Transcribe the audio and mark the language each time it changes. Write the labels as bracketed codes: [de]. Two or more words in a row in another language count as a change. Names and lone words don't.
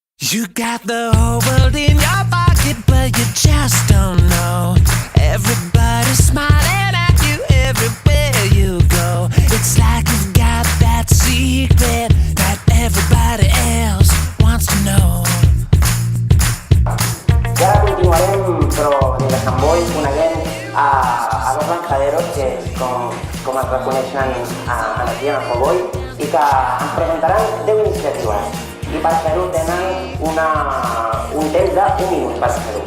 [en] You got the whole world in your pocket, but you just don't know. Everybody's smiling at you everywhere you go. It's like you've got that secret that everybody else wants to know. [ca] I ara continuarem, però en el Sant Boi, coneguem a dos lanzaderos que, com es reconeixen aquí en el Sant Boi, i que ens presentaran 10 iniciatives. I per fer-ho tenen un temps de 1 minut per fer-ho.